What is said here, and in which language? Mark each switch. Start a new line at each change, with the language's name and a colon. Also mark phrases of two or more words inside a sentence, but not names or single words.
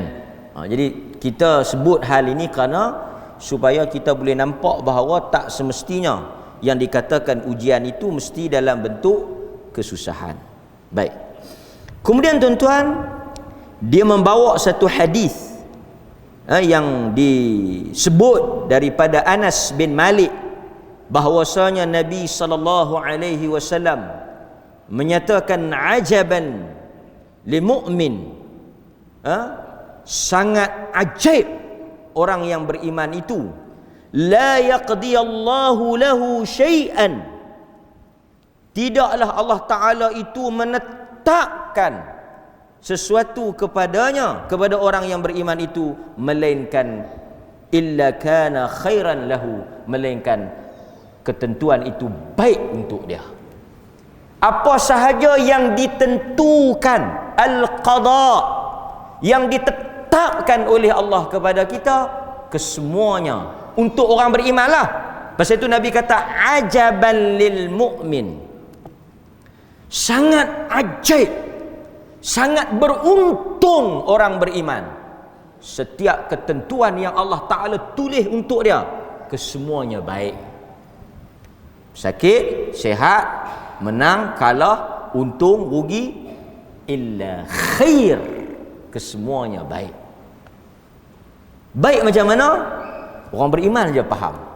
Malay: Jadi kita sebut hal ini kerana supaya kita boleh nampak bahawa tak semestinya yang dikatakan ujian itu mesti dalam bentuk kesusahan. Baik. Kemudian tuan-tuan, dia membawa satu hadis yang disebut daripada Anas bin Malik, bahwasanya Nabi SAW menyatakan,
Arabic: عجبا لمؤمن,
Malay: sangat ajaib orang yang beriman itu,
Arabic: لا يقضي الله له شيئا,
Malay: tidaklah Allah Ta'ala itu menetapkan sesuatu kepadanya, kepada orang yang beriman itu, melainkan
Arabic: إلا كان خيرا له,
Malay: melainkan ketentuan itu baik untuk dia. Apa sahaja yang ditentukan, al-qada, yang ditetapkan oleh Allah kepada kita kesemuanya untuk orang beriman lah. Pasal itu Nabi kata
Arabic: عجبا للمؤمن,
Malay: sangat ajaib, sangat beruntung orang beriman. Setiap ketentuan yang Allah Ta'ala tulis untuk dia kesemuanya baik. Sakit, sihat, menang, kalah, untung, rugi,
Arabic: إلا خير,
Malay: kesemuanya baik. Baik macam mana? Orang beriman je faham.